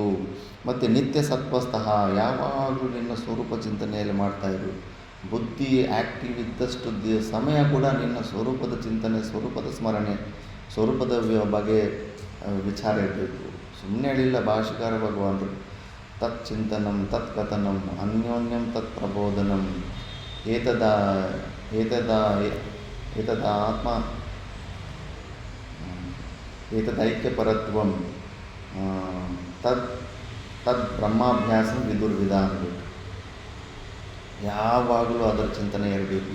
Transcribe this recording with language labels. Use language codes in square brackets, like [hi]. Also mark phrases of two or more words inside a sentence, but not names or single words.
[kn] ಮತ್ತು [sa] ನಿತ್ಯ ಸತ್ವಸ್ಥಃ [kn] ಯಾವಾಗಲೂ ನಿನ್ನ ಸ್ವರೂಪ ಚಿಂತನೆಯಲ್ಲಿ ಮಾಡ್ತಾಯಿರು. ಬುದ್ಧಿ ಆ್ಯಕ್ಟಿವ್ ಇದ್ದಷ್ಟು ಸಮಯ ಕೂಡ ನಿನ್ನ ಸ್ವರೂಪದ ಚಿಂತನೆ, ಸ್ವರೂಪದ ಸ್ಮರಣೆ, ಸ್ವರೂಪದ ಬಗ್ಗೆ ವಿಚಾರ ಇರಬೇಕು. ಸುಮ್ಮನೆ ಹೇಳಿಲ್ಲ ಭಾಷೆಕಾರ ಭಗವಾನರು. [sa] ತತ್ ಚಿಂತನಂ ತತ್ ಕಥನಂ ಅನ್ಯೋನ್ಯಂ ತತ್ ಪ್ರಬೋಧನಂ ಏತದಾತ್ಮ ಏತದೈಕ್ಯಪರತ್ವಂ ತದ್ ಬ್ರಹ್ಮಾಭ್ಯಾಸ ವಿದುರ್ವಿಧ [kn] ಅಂದ್ಬಿಟ್ಟು ಯಾವಾಗಲೂ ಅದರ ಚಿಂತನೆ ಇರಬೇಕು.